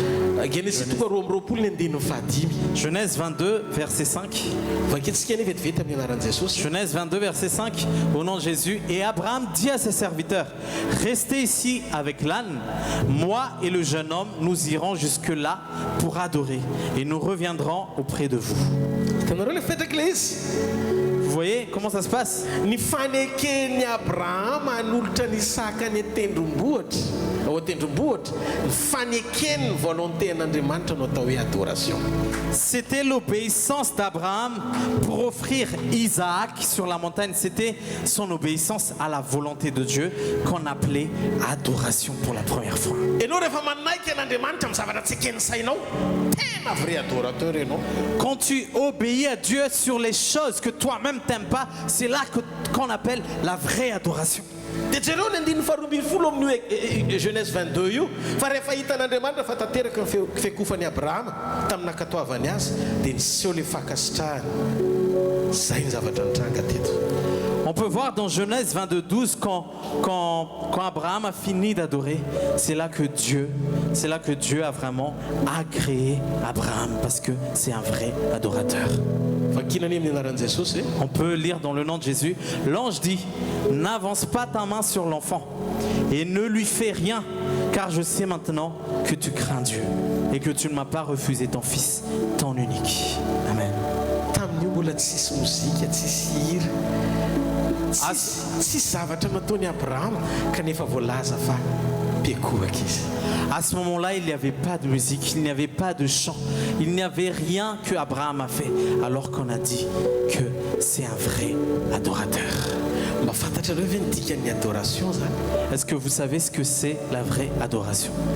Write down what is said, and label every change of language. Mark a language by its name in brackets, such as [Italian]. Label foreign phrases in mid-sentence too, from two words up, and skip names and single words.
[Malagasy] Genesis 2:20 ny andininy fahadimy. [French] Genèse 22, verset 5. [Malagasy] Vaketsika ny vetivety amin'ny anaran'i Jesosy. [French] Genèse 22, verset 5, au nom de Jésus. Et Abraham dit à ses serviteurs: restez ici avec l'âne. Moi et le jeune homme, nous irons jusque-là pour adorer. Et nous reviendrons auprès de vous. [Malagasy] Hitanareo le fetraka le izy. [French] Vous voyez comment ça se passe? [Malagasy] Ny faneken'ny Abrahama hanolotra ny Isaka ny tendrombohitra. Ao tendrombohitra, ny faneken'ny volonté n'Andriamanitra no atao hoe adoration. [French] C'était l'obéissance d'Abraham pour offrir Isaac sur la montagne. C'était son obéissance à la volonté de Dieu qu'on appelait adoration pour la première fois. [Malagasy] Ianao rehefa manaiky an'Andriamanitra amin'ny zavatra tsy eken'ny sainao, tena [French] vrai adorateur [Malagasy] ianao. [French] Quand tu obéis à Dieu sur les choses que toi-même t'aimes pas, c'est là qu'on appelle la vraie adoration. [Malagasy] Dia jereo ny andininy faharoambin'ny folo amin'ny Genèse 22 io fa rehefa hitan'Andriamanitra fa tanteraka ny fiakofan'i Abrahama tamin'ny nakatoavany azy dia niseho le fankasitrahany. Zay ny zavatra nitranga teto. [French] On peut voir dans Genèse 22:12 quand Abraham a fini d'adorer, c'est là que Dieu a vraiment agréé Abraham parce que c'est un vrai adorateur. On peut lire dans le nom de Jésus, l'ange dit: n'avance pas ta main sur l'enfant et ne lui fais rien, car je sais maintenant que tu crains Dieu et que tu ne m'as pas refusé ton fils, ton unique. Amen. [Malagasy] Tsy zavatra nataony Abraham kanefa voalaza fa mpiakohaka izy. [French] À ce moment-là, il n'y avait pas de musique, il n'y avait pas de chant, il n'y avait rien que Abraham a fait, alors qu'on a dit que c'est un vrai adorateur. Est-ce que vous savez ce que c'est la vraie adoration?